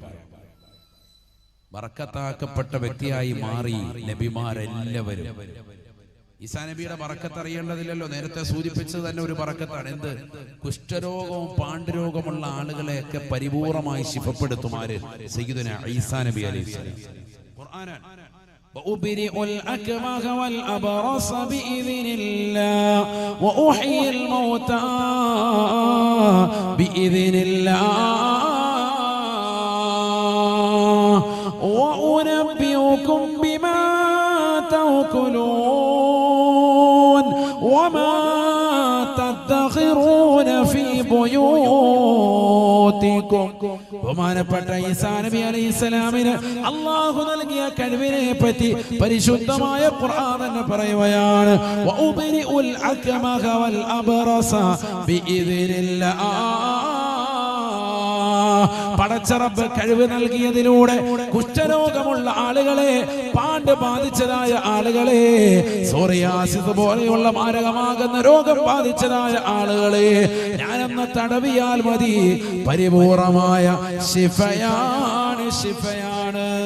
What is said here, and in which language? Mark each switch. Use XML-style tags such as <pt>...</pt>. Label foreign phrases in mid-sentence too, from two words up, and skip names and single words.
<ml>ബറക്കത്താക്കപ്പെട്ട വ്യക്തിയായി മാറി നബിമാരെല്ലാവരും. ഈസാ നബിയുടെ ബറക്കത്ത് അറിയേണ്ടതില്ലല്ലോ, നേരത്തെ സൂചിപ്പിച്ചത് തന്നെ ഒരു ബറക്കത്താണ്. എന്ത്? കുഷ്ഠരോഗവും പാണ്ഡുരോഗമുള്ള ആളുകളെയൊക്കെ പരിപൂർണമായി ശിഫപ്പെടുത്തുമാര് സയ്യിദുനാ ഈസാ നബി അലൈഹിസ്സലാം. ഖുർആനാണ്.</ml> <ar>وأبرئ الأكمه والأبرص بإذن الله وأحيي الموتى بإذن الله وأنبئكم بما تأكلون وما تدخرون في بيوتكم.</ar> <ml>ബഹുമാനപ്പെട്ട ഈസാ നബി അലൈഹിസ്സലാമിന് അല്ലാഹു നൽകിയ കഴിവിനെ പറ്റി പരിശുദ്ധമായ ഖുർആൻ തന്നെ പറയുകയാണ്.</ml> <ar>وأبرئ الأكمه والأبرص بإذن الله.</ar> <ml>പടച്ച റബ്ബ് കഴിവ് നൽകിയതിലൂടെ കുഷ്ഠരോഗമുള്ള ആളുകളെ, പാണ്ട് ബാധിച്ചതായ ആളുകളെ, സോറിയാസിസ് പോലെയുള്ള മാരകമാകുന്ന രോഗം ബാധിച്ചതായ ആളുകളെ ഞാനെന്ന് തടവിയാൽ മതി, പരിപൂർണമായ ശിഫയാണ്, ശിഫയാണ്.</ml>